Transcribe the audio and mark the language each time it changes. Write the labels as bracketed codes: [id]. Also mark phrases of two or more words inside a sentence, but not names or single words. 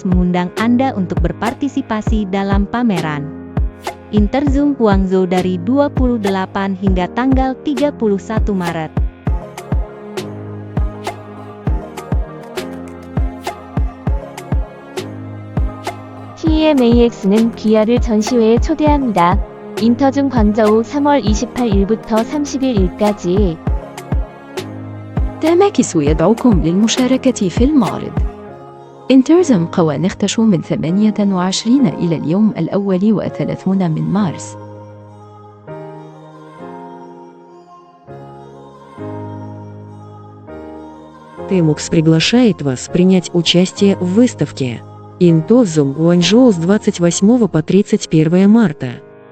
[id] mengundang Anda untuk berpartisipasi dalam pameran Interzum Guangzhou dari 28 hingga tanggal 31 Maret. [ko] TMAX는 귀하를 전시회에 초대합니다. 인터줌 광저우 3월 28일부터 30일까지. [ar] تماكس يدعوكم للمشاركة في المعرض. انترزم قوانختش من 28 إلى اليوم 31 من مارس. [ru] Temax приглашает вас принять участие в выставке Interzum Guangzhou с 28 по 31 марта.